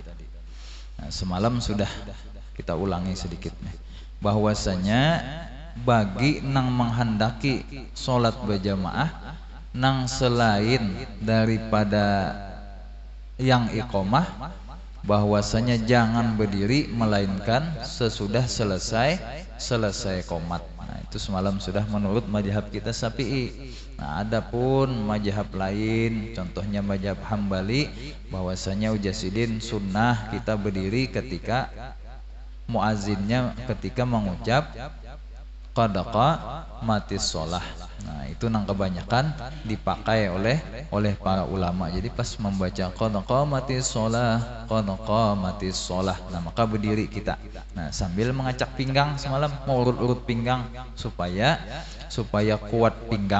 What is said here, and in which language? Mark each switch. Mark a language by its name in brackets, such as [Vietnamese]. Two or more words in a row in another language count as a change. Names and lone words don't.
[Indonesian] Nah, semalam sudah kita ulangi sedikit nih, bahwasanya bagi nang menghendaki sholat berjamaah nang selain daripada yang iqomah, bahwasanya jangan berdiri melainkan sesudah selesai qomat. Nah, itu semalam sudah menurut mazhab kita Syafi'i. Nah, adapun mazhab lain, contohnya mazhab Hambali, bahwasanya ujasidin sunnah kita berdiri ketika muazzinnya ketika mengucap [Arabic] قد قامت الصلاة. [Indonesian] Nah, itu nang kebanyakan dipakai oleh para ulama. Jadi pas membaca [Arabic] قد قامت الصلاة, [Indonesian] nah maka berdiri kita. Nah, sambil mengacak pinggang semalam, mau urut-urut pinggang supaya kuat pinggang.